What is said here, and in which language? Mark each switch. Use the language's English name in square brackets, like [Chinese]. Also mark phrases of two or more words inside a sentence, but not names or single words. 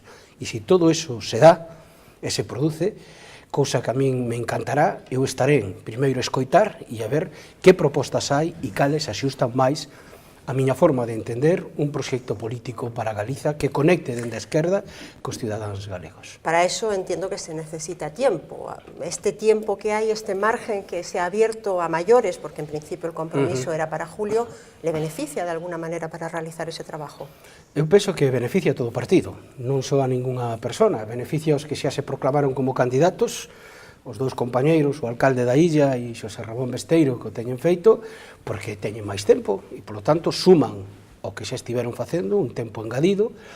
[Galician] E se todo iso se dá e se produce, cousa que a min me encantará, eu estaré primeiro a escoitar e a ver que propostas hai e cales axustan máis a miña forma de entender un proxecto político para Galiza que conecte dende a esquerda cos cidadáns galegos. [Spanish] Para eso entiendo que se necesita tiempo. Este tiempo que hay, este margen que se ha abierto a mayores, porque en principio el compromiso era para julio, ¿le beneficia de alguna manera para realizar ese trabajo? [Galician] Eu penso que beneficia a todo o partido, non só a ningunha persona, beneficia aos que xa se proclamaron como candidatos, os dous compañeiros, o alcalde da illa e Xosé Ramón Besteiro, que o teñen feito, porque teñen máis tempo e, polo tanto, suman o que xa estiveron facendo, un tempo engadido,